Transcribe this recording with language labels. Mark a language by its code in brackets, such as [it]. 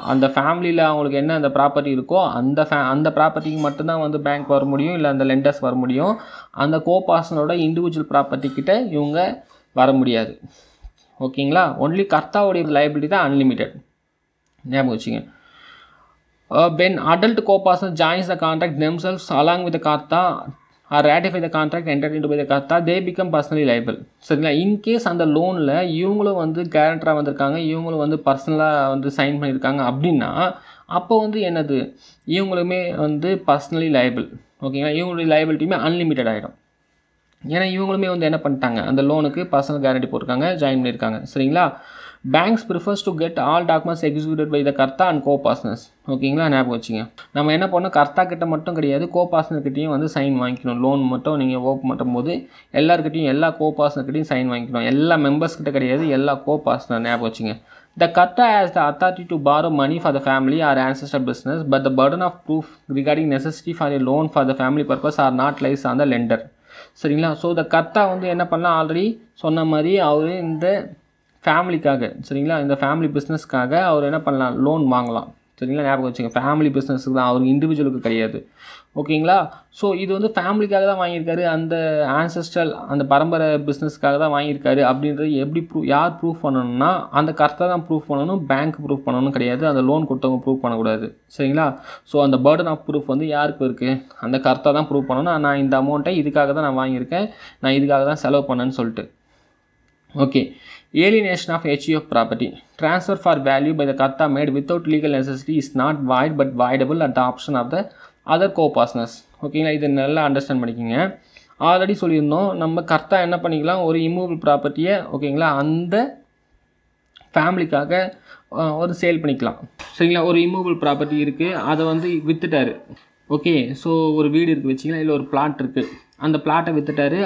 [ta] அந்த ஃபேமிலியில் அவங்களுக்கு என்ன அந்த ப்ராப்பர்ட்டி இருக்கோ அந்த ப்ராப்பர்ட்டிக்கு மட்டும்தான் வந்து பேங்க் வர முடியும், இல்லை அந்த லெண்டர்ஸ் வர முடியும். அந்த கோ பார்ட்னரோட இண்டிவிஜுவல் ப்ராப்பர்ட்டி கிட்ட இவங்க வர முடியாது. ஓகேங்களா. ஒன்லி கர்த்தாவுடைய லைபிலிட்டி தான் அன்லிமிட்டட். ஞாபகம் வச்சுங்க. [en] When adult co-partners joins the contract themselves along with the karta or ratify the contract entered into by the karta, they become personally liable. [ta] சரிங்களா. இன்கேஸ் அந்த லோனில் இவங்களும் வந்து கேரண்டராக வந்திருக்காங்க, இவங்களும் வந்து பர்சனலாக வந்து சைன் பண்ணியிருக்காங்க அப்படின்னா அப்போ வந்து என்னது, இவங்களுமே வந்து பர்சனலி லைபிள். ஓகேங்களா. இவங்களுடைய லைபிலிட்டியுமே அன்லிமிட்டட் ஆகிடும். ஏன்னா இவங்களுமே வந்து என்ன பண்ணிட்டாங்க, அந்த லோனுக்கு பர்சனல் கேரண்டி போட்டிருக்காங்க, ஜாயின் பண்ணியிருக்காங்க. சரிங்களா. [en] Banks prefers to get all documents executed by the karta and co partners. [ta] ஓகேங்களா. ஞாபகம் வச்சுங்க. நம்ம என்ன பண்ணோம், கர்த்தா கிட்ட மட்டும் கிடையாது, கோ பார்ட்னர்கிட்டையும் வந்து சைன் வாங்கிக்கணும். லோன் மட்டும் நீங்கள் ஓப்பன் பண்ணும் போது எல்லாருக்கிட்டையும், எல்லா கோ பார்ட்னர்கிட்டையும் சைன் வாங்கிக்கணும். எல்லா மெம்பர்ஸ் கிட்ட கிடையாது, எல்லா கோ பார்ட்னர். ஞாபகம் வச்சுங்க. [en] The Karta has the authority to borrow money for the family or ancestor business, but the burden of proof regarding necessity for a loan for the family purpose are not lies on the lender. [ta] சரிங்களா. So இந்த கர்த்தா வந்து என்ன பண்ணலாம், already சொன்ன மாதிரி அவர் இந்த ஃபேமிலிக்காக, சரிங்களா, இந்த ஃபேமிலி பிஸ்னஸ்க்காக அவர் என்ன பண்ணலாம், லோன் வாங்கலாம். சரிங்களா. ஞாபகம் வச்சுங்க, ஃபேமிலி பிஸ்னஸுக்கு தான், அவருக்கு இண்டிவிஜுவலுக்கு கிடையாது. ஓகேங்களா. ஸோ இது வந்து ஃபேமிலிக்காக தான் வாங்கியிருக்காரு, அந்த ஆன்செஸ்ட்ரல் அந்த பரம்பரை பிஸ்னஸ்க்காக தான் வாங்கியிருக்காரு அப்படின்றது எப்படி யார் ப்ரூஃப் பண்ணணும்னா அந்த கர்த்தா தான் ப்ரூஃப் பண்ணணும், பேங்க் ப்ரூஃப் பண்ணணும் கிடையாது, அந்த லோன் கொடுத்தவங்க ப்ரூஃப் பண்ணக்கூடாது. சரிங்களா. ஸோ அந்த பர்டன் ஆஃப் ப்ரூஃப் வந்து யாருக்கு இருக்குது, அந்த கர்த்தா தான் ப்ரூஃப் பண்ணணும். நான் இந்த அமௌண்ட்டை இதுக்காக தான் நான் வாங்கியிருக்கேன், நான் இதுக்காக தான் செலவு பண்ணேன்னு சொல்லிட்டு. Okay. [en] Alienation of HUF property. Transfer for value by the Karta made without legal necessity is not void but voidable at the option of the other co-partners. [ta] ஓகேங்களா. இது நல்லா அண்டர்ஸ்டாண்ட் பண்ணிக்கிங்க. ஆல்ரெடி சொல்லியிருந்தோம், நம்ம கர்த்தா என்ன பண்ணிக்கலாம், ஒரு இம்மூவபிள் ப்ராப்பர்ட்டியை ஓகேங்களா அந்த ஃபேமிலிக்காக ஒரு சேல் பண்ணிக்கலாம். சரிங்களா. ஒரு இம்மூவபிள் ப்ராப்பர்ட்டி இருக்குது, அதை வந்து விற்றுட்டாரு. ஓகே. ஸோ ஒரு வீடு இருக்குது வச்சிங்களா, இல்லை ஒரு பிளாட் இருக்குது, அந்த பிளாட்டை விற்றுட்டாரு.